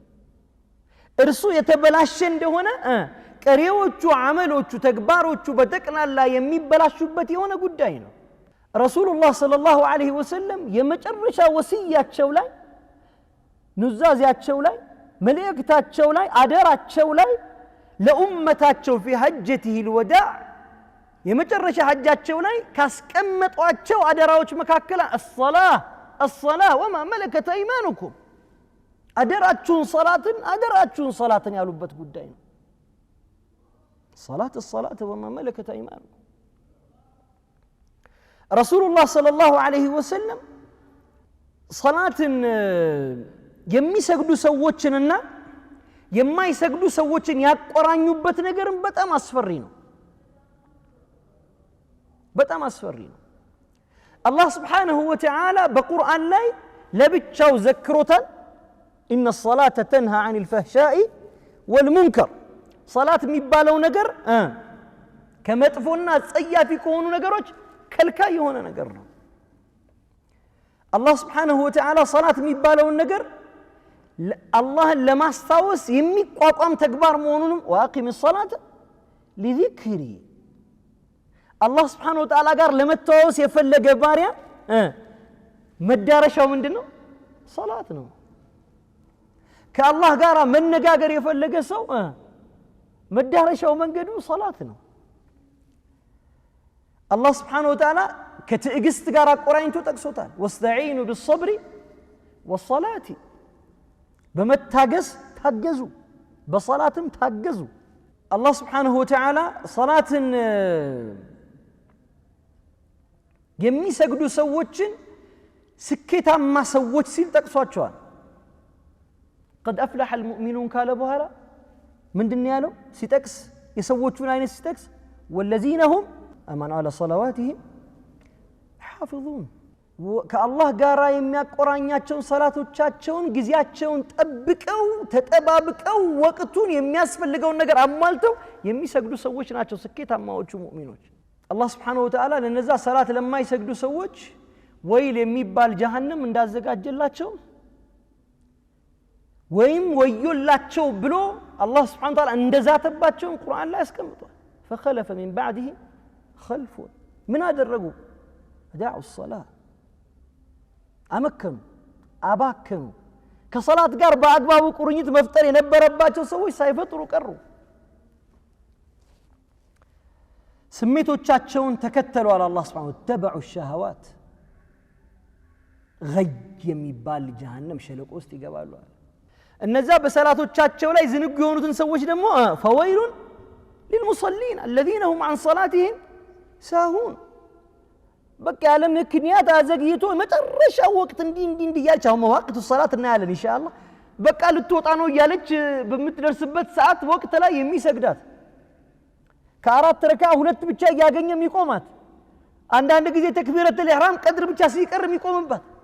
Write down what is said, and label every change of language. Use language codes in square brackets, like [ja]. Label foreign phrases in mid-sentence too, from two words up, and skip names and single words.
[am] እርሱ የተበላሸ እንደሆነ ቀሪዎቹ አመሎቹ ተግባሮቹ በጠቅላላ የሚበላሹበት የሆነ ጉዳይ ነው [ar] رسول الله صلى الله عليه وسلم [am] የመጨረሻ ወሲያቸው ላይ ኑዛዜያቸው ላይ መልእክታቸው ላይ አደራቸው ላይ ለኡመታቸው [ar] في حجته الوداع [am] የመጨረሻ ሐጃቸው ላይ ካስቀመጧቸው አደራዎች መካከል [ar] الصلاة وما ملكت ايمانكم [am] አደራችሁን ሰላትን ያሉበት ጉዳይ ነው [ar] الصلاة وما ملكت ايمانكم رسول الله صلى الله عليه وسلم صلاة [am] የሚሰግዱ ሰዎችንና የማይሰግዱ ሰዎችን ያቆራኙበት ነገርም በጣም አስፈሪ ነው በጣም አስፈሪ ነው አላህ [ar] سبحانه وتعالى [am] በቁርአን ላይ ለብቻው ዘክሮታል [ar] إن الصلاة تنهى عن الفحشاء والمنكر [am] صلاة የሚባለው ነገር ከመጥፎና ጸያፊ ከሆኑ ነገሮች ከልካይ የሆነ ነገር ነው አላህ [ar] سبحانه وتعالى [am] صلاة የሚባለው ነገር አላህን ለማስታወስ የሚቋቋም ተግባር መሆኑንም [ar] واقم الصلاة لذكري [am] አላህ [ar] سبحانه وتعالى [am] ጋር ለመተዋወስ የፈለገ ባሪያ መዳረሻው ምንድነው ሶላት ነው ከአላህ ጋር መነጋገር የፈለገ ሰው መዳረሻው መንገዱ ሶላት ነው አላህ [ar] سبحانه وتعالى [am] ከትዕግስት ጋር አቆራኝቶ ጠቅሶታል [ar] واستعينوا بالصبر والصلاة [am] በመታገስ ታገዙ በሶላትም ታገዙ አላህ [ar] سبحانه وتعالى [am] ሶላትን የሚሰግዱ ሰዎችን ስኬታማ ሰዎች ሲል ጠቅሷቸዋል [ar] قد أفلح المؤمنون [am] ካለ በኋላ ምንድነው ያለው ሲጠቅስ የሰዎቹን አይነት ሲጠቅስ [ar] والذين هم آمنوا على صلواتهم حافظون [am] ከአላህ ጋር የሚያቆራኛቸውን ሰላቶቻቸውን ጊዜያቸውን ጠብቀው ተጠባብቀው ወቅቱን የሚያስፈልገውን ነገር አሟልተው የሚሰግዱ ሰዎች ናቸው ስኬታማዎቹ ሙእሚኖች አላህ [ar] سبحانه وتعالى [am] ለነዛ ሰላት ለማይሰግዱ ሰዎች ወይል የሚባል ጀሃነም እንዳዘጋጀላቸው ወይም ወዮላቸው ብሎ አላህ [ar] سبحانه وتعالى [am] እንደዛተባቸው ቁርአን ላይ አስቀምጧል [ar] فخلف من بعده خلف [am] ምን አደረጉ [ar] أداعوا الصلاة [am] አመከኑ አባከኑ ከሶላት ጋር በአግባቡ ቁርኝት መፍጠር የነበረባቸው ሰዎች ሳይፈጥሩ ቀሩ ስሜቶቻቸውን ተከተሉ አላህ Subhanahu [ar] تبعوا الشهوات غي [am] የሚባል ጀሃነም ሸለቆ ውስጥ ይገባሉ እነዛ በሰላቶቻቸው ላይ ዝንጉ የሆኑትን ሰዎች ደግሞ [ar] فويل للمصلين الذين هم عن صلاتهم ساهون [am] በቃ ያለ ምክንያት አዘግይቶ መጨረሻ ወቅት እንዲ ያቻው መዋቅቱ ሶላት እናያለን ኢንሻአላህ በቃ ልትወጣ ነው ያለች በምትደርስበት ሰዓት ወቅት ላይ የሚሰግዳት ከአራት ረካ ሁለት ብቻ ያገኘ የሚቆማት አንዳንድ ጊዜ [ar] تكبيرة الإحرام [am] ቀድር ብቻ ሲቀር የሚቆምባት